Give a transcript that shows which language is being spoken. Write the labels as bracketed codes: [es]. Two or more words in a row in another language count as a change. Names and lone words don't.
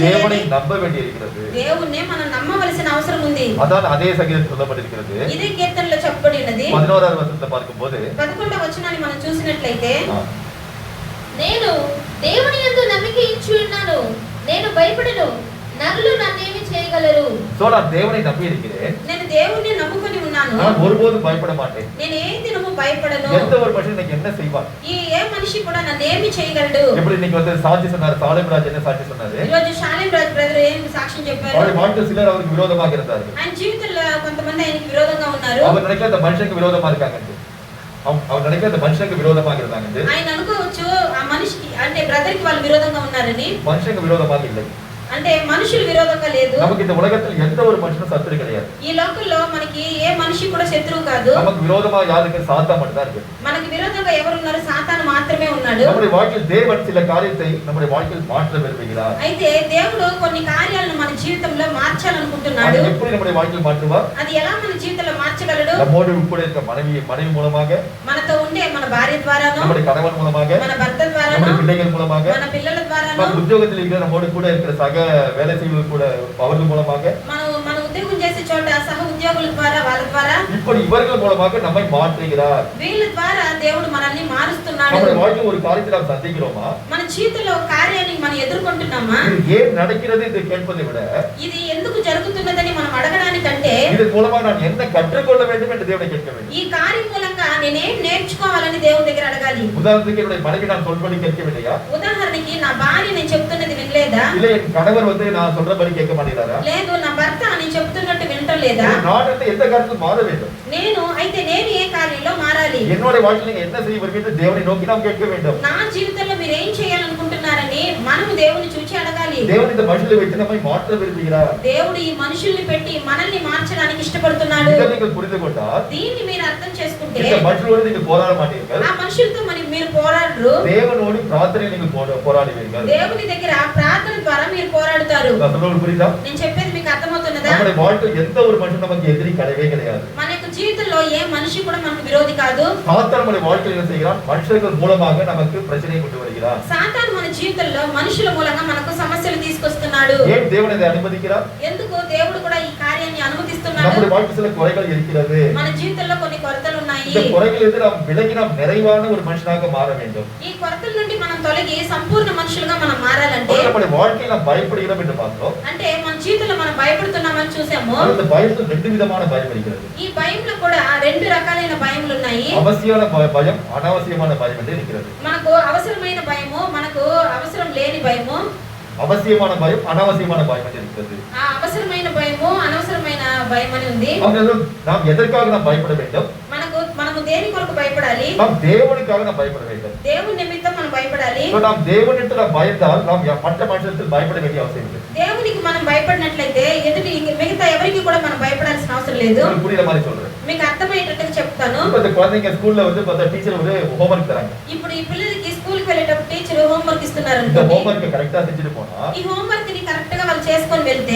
[ta] தேவனை [te] చేయాలి? [ta] நம்ப வேண்டியிருக்கிறது. [te] దేవుణ్ణే మనం నమ్మవలసిన అవసరం ఉంది. [ta] அதான் அதே சங்கீதத்தில் சொல்லப்பட்டிருக்கிறது. [te] ఇదే కీర్తనలో చెప్పబడి ఉన్నది. 11వ వచనంలో பார்க்கும்போது 11వ వచనాన్ని మనం చూసినట్లయితే నేను దేవుని యందు నమ్మిక ఇచ్చి ఉన్నాను, నేను భయపడను, నరులు నన్నేమి చేయగలరు. [ta] సో நான் தேவனை நம்பி இருக்கிறேன். [te] నేను దేవుణ్ణి నమ్ముకొని ఉన్నాను. [ta] நான் ஒருபோதும் பயப்பட மாட்டேன். [te] నేను ఏ దినము భయపడను. [ta] எந்த ஒரு மனுஷன் எனக்கு என்ன செய்வான்? [te] ఏ మనిషి కూడా నన్ను ఏమి చేయగలడు. [ta] எப்படி இன்னைக்கு வந்து சாட்சி சொன்னார், சாலேம் ராஜ் என்ன சாட்சி சொன்னாரு? [te] ఈ రోజు షాలేం రాజ్ బ్రదర్ ఏం సాక్ష్యం చెప్పారు? [ta] அவருடைய வாழ்க்கையில் சிலர் அவருக்கு விரோதமாக இருந்தார்கள். [te] ఆయన జీవితంలో కొంతమంది ఆయనకి విరోధంగా ఉన్నారు. [ta] அவர் நினைக்கிற அந்த மனுஷனுக்கு விரோதமா இருக்காங்க. அவர் நினைக்கிற அந்த மனுஷனுக்கு விரோதமாக இருந்தாங்க. [te] ఆయన అనుకోవచ్చు ఆ మనిషికి అంటే బ్రదర్ కి వాళ్ళు విరోధంగా ఉన్నారని. [ta] மனுஷனுக்கு விரோதமாக இல்லை. [te] అంటే మనుషులు విరోధంగా లేదు. [ta] நமக்கு இந்த உலகத்தில் எந்த ஒரு மனுஷனும் சத்துரு கிடையாது. [te] ఈ లోకంలో మనకి ఏ మనిషి కూడా శత్రువు కాదు. [ta] நமக்கு விரோதமா யாருக்கு சாத்தான் மட்டும் தான் இருக்கு. [te] మనకి విరోధంగా ఎవరు ఉన్నారు? సాతాను మాత్రమే ఉన్నాడు. [ta] நம்முடைய வாழ்க்கையில் தேவன் சில காரியத்தை நம்முடைய வாழ்க்கையில் மாற்ற விரும்புகிறார். [te] అయితే దేవుడు కొన్ని కార్యాలను మన జీవితంలో మార్చాలనుకుంటున్నాడు. [ta] அது எப்படி நம்முடைய வாழ்க்கையில் மாற்றுவார்? [te] అది ఎలా మన జీవితంలో మార్చగలడు? [ta] நம்மோடு கூட இருக்க மனைவி மூலமாக, [te] మనతో ఉండే మన భార్య ద్వారాను, [ta] நம்முடைய கணவன் மூலமாக, [te] మన భర్త ద్వారాను, [ta] நம்முடைய பிள்ளைகள் மூலமாக, [te] మన పిల్లల ద్వారాను, [ta] நம்ம உத்தியோகத்தில் இருக்கிற நம்மோடு கூட இருக்கிற சக வேலை செய்வர்கள் கூட அவர்கள் மூலமாக, [te] మన ఉద్యోగం చేసే చోట సహ ఉద్యోగుల ద్వారా వాళ్ళ ద్వారా [ta] இப்படி இவர்கள் மூலமாக நம்மை மாற்றுகிறார். [te] వీళ్ళ ద్వారా దేవుడు మనల్ని మారుస్తున్నాడు. [ta] நம்முடைய வாழ்க்கையில் ஒரு காரியத்தை நாம் சந்திக்கிறோமா? [te] మన జీవితంలో ఒక కార్యాన్ని మనం ఎదుర్కొంటున్నామా? [ta] இது ஏன் நடக்கிறது என்று கேட்பதை விட, [te] ఇది ఎందుకు జరుగుతున్నదని మనం అడగడానికంటే [ta] இதன் மூலமாக நான் என்ன கற்றுக்கொள்ள வேண்டும் என்று தேவனை கேட்க வேண்டும். [te] ఈ కార్యం మూలంగా నేనేం నేర్చుకోవాలని దేవుని దగ్గర అడగాలి. [ta] உதாரணத்துக்கு என்னுடைய மனைவி நான் சொல்படி கேட்கவில்லையா? [te] ఉదాహరణకి నా భార్య నేను చెప్తున్నది వినలేదా? [ta] இல்லை என் கணவர் வந்து நான் சொல்றபடி கேட்க மாட்டேங்கிறாரா? [te] లేదు నా భర్త నేను చెప్తున్నట్టు వినటం లేదా? [ta] நான் வந்து எந்த காரியத்தில் மாற வேண்டும்? [te] నేను ఏ కార్యంలో మారాలి? [ta] என்னுடைய வாழ்க்கையில் நீங்க என்ன செய்ய விரும்புகிறீர்கள்? தேவனை நோக்கி நாம் கேட்க வேண்டும். [te] నా జీవితంలో మీరు ఏం చేయాలనుకుంటున్నారని మనం దేవుని చూచి అడగాలి. [ta] தேவன் இந்த மனுஷனை வைத்து நம்மை மாற்ற விரும்புகிறார். [te] దేవుడు ఈ మనుషుల్ని పెట్టి మనల్ని మార్చడానికి ఇష్టపడుతున్నాడు. [ta] இதை நீங்கள் புரிந்து கொண்டால், [te] దీన్ని మీరు అర్థం చేసుకుంటే [ta] இந்த மனுஷனோடு நீங்கள் போராட மாட்டீர்கள். [te] ఆ మనుషులతో మీరు పోరాడరు. [ta] தேவனோடு பிரார்த்தனை நீங்கள் போராடுவீர்கள். [te] దేవుని దగ్గర ప్రార్థన ద్వారా మీరు పోరాడుతారు. [ta] நான் சொல்றது புரியுதா? [te] నేను చెప్పేది మీకు అర్థమవుతున్నదా? [ta] நம்முடைய வாழ்க்கையில் எந்த ஒரு மனுஷன் நமக்கு எதிரி கிடையவே கிடையாது. [te] మన యొక్క జీవితంలో ఏ మనిషి కూడా మనకు విరోధి కాదు. [ta] சாத்தான் நம்முடைய வாழ்க்கையில் என்ன செய்கிறான்? மனுஷர்கள் மூலமாக நமக்கு பிரச்சனையை கொண்டு வருகிறார். [te] సాతాను మన జీవితంలో మనుషుల మూలంగా మనకు సమస్యలు తీసుకొస్తున్నాడు. [ta] ஏன் தேவன் இதை அனுமதிக்கிறார்? [te] ఎందుకు దేవుడు కూడా ఈ కార్యాన్ని అనుమతిస్తున్నాడు? [ta] நம்முடைய வாழ்க்கையில் சில குறைகள் இருக்கிறது. [te] మన జీవితంలో కొన్ని కొరతలు ఉన్నాయి. [ta] இந்த குறைகள் எதிர நாம் விலகி நாம் நிறைவான ஒரு மனுஷனாக மாற வேண்டும். [te] ఈ కొరతల నుండి మనం తొలగి సంపూర్ణ మనుషులుగా మనం మారాలంటే [ta] நம்முடைய வாழ்க்கையில் நாம் பயப்படுகிறோம் என்று பார்த்தோம். [te] అంటే మన జీవితంలో మనం భయపడుతున్నామని చూసాము. [ta] அந்த பயத்தில் ரெண்டு விதமான பயம் இருக்கிறது. [te] ఈ భయంలో కూడా రెండు రకాలైన భయములు ఉన్నాయి. [ta] அவசியமான பயம், அனாவசியமான பயம் என்று இருக்கிறது. [te] మనకు అవసరమైన భయము, మనకు అవసరం లేని భయము. [ta] அவசியமான பயம், அனாவசியமான பயம் என்று இருக்கிறது. [te] ఆ అవసరమైన భయము, అనవసరమైన భయం అని ఉంది. [ta] நாம் எதற்காக நாம் பயப்பட வேண்டும்? [te] మనము దేని కొరకు భయపడాలి? [ta] நாம் தேவனுக்காக நாம் பயப்பட வேண்டும். [te] దేవుని నిమిత్తం మనం భయపడాలి. [ta] நாம் தேவனிடத்தில் நாம் பயந்தால் நாம் மற்ற மனுஷத்தில் பயப்பட வேண்டிய அவசியம் இல்லை. [te] దేవునికి మనం భయపడినట్లయితే ఎదుటి మిగతా ఎవరికి కూడా మనం భయపడాల్సిన అవసరం లేదు. [ta] புரியுற மாதிரி சொல்றேன். [te] మీకు అర్థమయ్యేటట్టుగా చెప్తాను. [ta] இப்ப இந்த குழந்தைங்க ஸ்கூல்ல வந்து பார்த்தா டீச்சர் ஒரு ஹோம்வொர்க் தராங்க. [te] ఇప్పుడు ఈ పిల్లలకి స్కూల్ కి వెళ్ళేటప్పుడు టీచర్ హోంవర్క్ ఇస్తున్నారు [ta] இந்த [te] అనుకోండి. [ta] ஹோம்வொர்க் கரெక్ட்டா செஞ்சுட்டு போனா [te] ఈ హోంవర్క్ ని కరెక్ట్ గా వాళ్ళు చేసుకొని వెళ్తే